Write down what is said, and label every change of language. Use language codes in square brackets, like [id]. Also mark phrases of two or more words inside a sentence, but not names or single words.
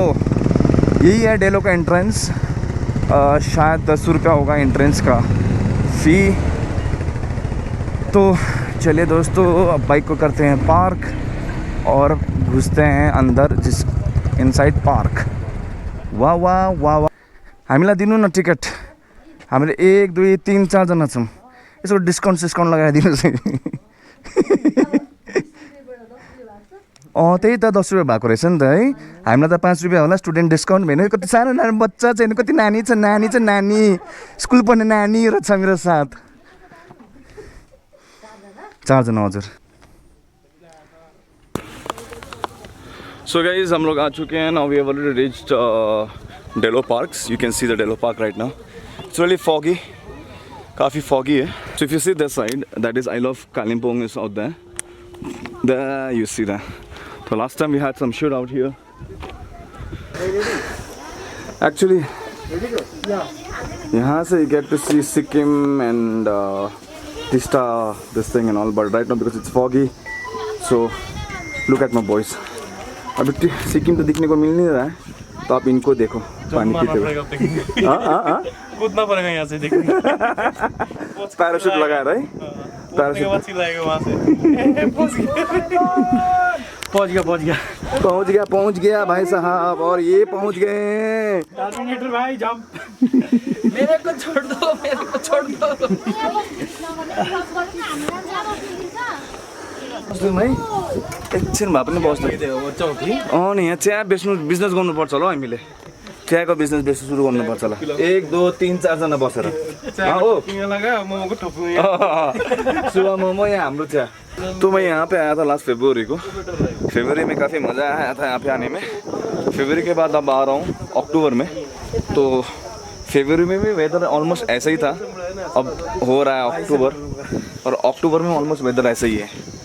[hi] यही है डेलो का एंट्रेंस। शायद 10 रुपया होगा एंट्रेंस का फ़ी। तो चलिए दोस्तों, अब बाइक को करते हैं पार्क और घुसते हैं अंदर, जिस [en] inside park. [ne] वाह वाह वाह वाह। हामीलाई दिनु न टिकट। हामीले 1 2 3 4 जना छौँ। यसो डिस्काउन्ट लगाइदिनुहोस् है। त्यही त 10 रुपियाँ भएको रहेछ नि त है। हामीलाई त 5 रुपियाँ होला [en] student discount [ne] भने। कति सानो नानी बच्चा छैन, कति नानी छ, नानी स्कुल पढ्ने नानी रहेछ मेरो साथ। 4 जना हजुर। [en] so guys [hi] हम लोग आ चुके हैं। [en] Now we have already reached Delo parks. You can see the Delo park right now. It's really foggy, [hi] काफ़ी फॉगी है। [en] So if you see this side, that is I love Kalimpong is out there you see that. So last time we had some shoot out here. Actually, [hi] यहाँ से [en] you get to see Sikkim and Tista, this thing and all. But right now because it's foggy, so look at my boys. [hi] अभी सिक्किम तो दिखने को मिल नहीं रहा है, तो आप इनको देखो पानी पीते हुए। हाँ कूदना पड़ेगा यहाँ से देखने। पैराशूट लगा रहा है। पैराशूट पहुँच गया भाई साहब। और ये पहुँच गए। भाई जंप। मेरे को छोड़ दो। [ne] एकछिन भए पनि बस्नु। नि यहाँ चिया बिजनेस गर्नुपर्छ होला हौ हामीले। चियाको बिजनेस बेच्नु सुरु गर्नुपर्छ होला। 1 2 3 4 जना बसेर। सुबह मोमो यहाँ हाम्रो चिया। [hi] तो मैं यहाँ पे आया था लास्ट फरवरी में। काफ़ी मज़ा आया था यहाँ पे आने में। फरवरी के बाद अब आ रहा हूँ अक्टूबर में। तो फरवरी में भी [en] weather almost [hi] ऐसा ही था, अब हो रहा है अक्टूबर, और अक्टूबर में [en] almost weather [hi] ऐसा ही है।